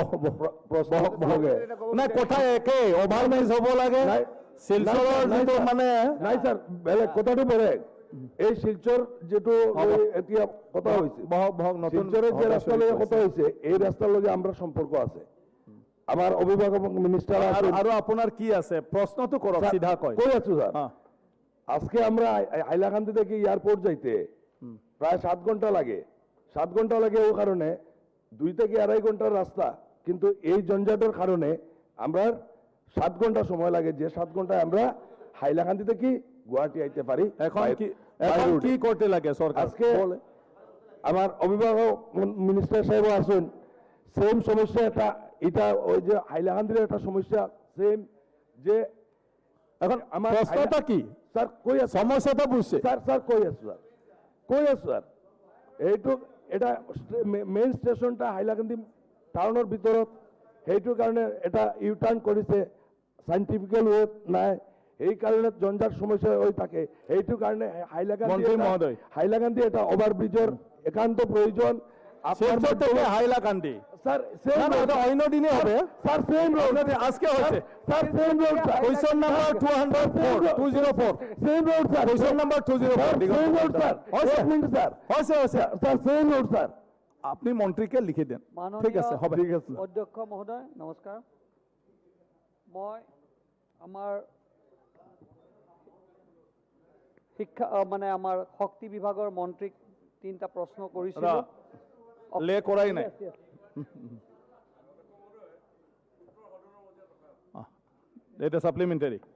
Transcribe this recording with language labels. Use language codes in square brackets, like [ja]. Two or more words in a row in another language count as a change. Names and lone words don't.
[as] নাই কথা একেই অভাৰমেজ হ'ব লাগে শিলচৰৰ যিটো মানে নাই ছাৰ বেলেগ কথাটো বেলেগ এই শিলচৰ যিটো এতিয়া কথা হৈছে শিলচৰৰ যে ৰাস্তালৈকে কথা হৈছে এই ৰাস্তালৈকে আমাৰ সম্পৰ্ক আছে আমাৰ অভিভাৱক মিনিষ্টার আৰু আপোনাৰ কি আছে প্ৰশ্নটো কৰক সিধা কয় [bn] কৈ আছো স্যার আজকে আমরা হাইলাকান্দি থেকে এয়ারপোর্ট যাইতে প্রায় 7 ঘন্টা লাগে 7 ঘন্টা লাগে ও কারণে 2 থেকে 2.5 ঘন্টার রাস্তা কিন্তু এই জঞ্জাটের কারণে আমরা 7 ঘন্টা সময় লাগে যে 7 ঘন্টায় আমরা হাইলাকান্দি থেকে গুয়াহাটি আইতে পারি এখন কি করতে লাগে সরকার আজকে আমার অভিভাবক মিনিস্টার সাহেব আসুন সেম সমস্যা এটা ওই যে হাইলাকান্দির একটা সমস্যা সেম যে এখন আমার প্রশ্নটা কি স্যার কই আছে সমস্যাটা বুঝছে [as] স্যার কই আছে স্যার এইটো এটা [en] main station [as] হাইলাকান্দি টাউনৰ ভিতৰত সেইটোৰ কাৰণে এটা [en] U turn [as] কৰিছে [en] scientific way [as] নাই এই কাৰণে জঞ্জাট সমস্যা হৈ থাকে এইটো কাৰণে হাইলাকান্দি এটা ওভাৰব্ৰিজৰ একান্ত প্ৰয়োজন [bn] শিলচর থেকে হাইলাকান্দি স্যার অন্য দিনে হবে [en] sir same road [bn] আজকে হচ্ছে [en] sir same road question number 204 same road sir question number 204 same road sir [bn] এক মিনিট [en] sir sir same road sir [bn] আপনি মন্ত্রীকে লিখি দেন ঠিক আছে হবে ঠিক আছে [as] অধ্যক্ষ মহোদয় নমস্কাৰ মই আমাৰ শিক্ষা মানে আমাৰ শক্তি বিভাগৰ মন্ত্ৰীক 3টা প্ৰশ্ন কৰিছিলোঁ লে কৰাই নাই এটা সাপ্লিমেন্টারি